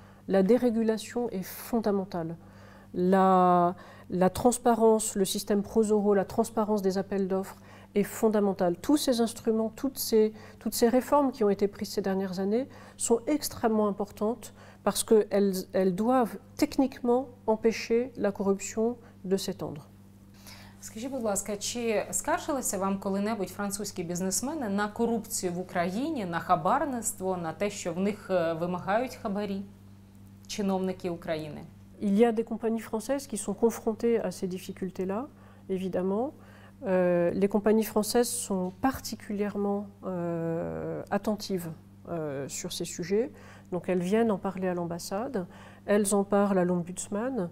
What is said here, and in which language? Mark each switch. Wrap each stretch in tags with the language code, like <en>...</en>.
<fr>La dérégulation est fondamentale. La transparence, le système Prozoro, la transparence des appels d'offres est fondamentale. Tous ces instruments, toutes ces réformes qui ont été prises ces dernières années sont extrêmement importantes parce qu'elles doivent techniquement empêcher la corruption de s'étendre.</fr> <uk>Скажіть, будь ласка, чи скаржилися вам коли-небудь французькі бізнесмени на корупцію в Україні, на хабарництво, на те, що в них вимагають хабарі чиновники України?</uk> <fr>Il y a des compagnies françaises qui sont confrontées à ces difficultés-là, évidemment. Les compagnies françaises sont particulièrement attentives sur ces sujets. Donc elles viennent en parler à l'ambassade, elles en parlent à l'ombudsman.</fr>